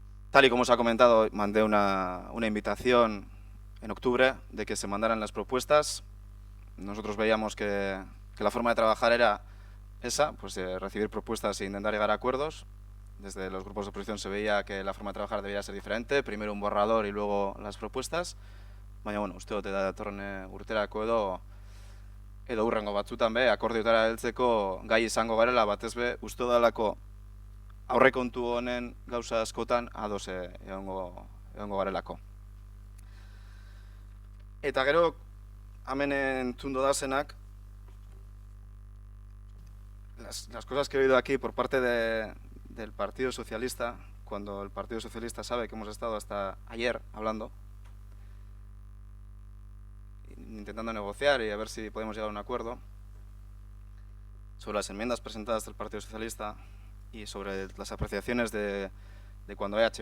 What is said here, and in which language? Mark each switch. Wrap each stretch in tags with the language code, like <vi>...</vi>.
<es>Tal y como se ha comentado, mandé una invitación en octubre de que se mandaran las propuestas. Nosotros veíamos que la forma de trabajar era esa, pues recibir propuestas e intentar llegar a acuerdos. Desde los grupos de oposición se veía que la forma de trabajar debía ser diferente, primero un borrador y luego las propuestas.</es> <eu>Baina, bueno, uste dut datorren urterako edo hurrengo batzutan be, akordioetara heltzeko gai izango garela, batez be, uste dalako aurrekontu honen gauza askotan ados egongo garelako. Eta gero, hemen entzun dodazenak,</eu> <es>las cosas que he oído aquí por parte del Partido Socialista, cuando el Partido Socialista sabe que hemos estado hasta ayer hablando, intentando negociar y a ver si podemos llegar a un acuerdo sobre las enmiendas presentadas del Partido Socialista y sobre las apreciaciones de cuando H.</es>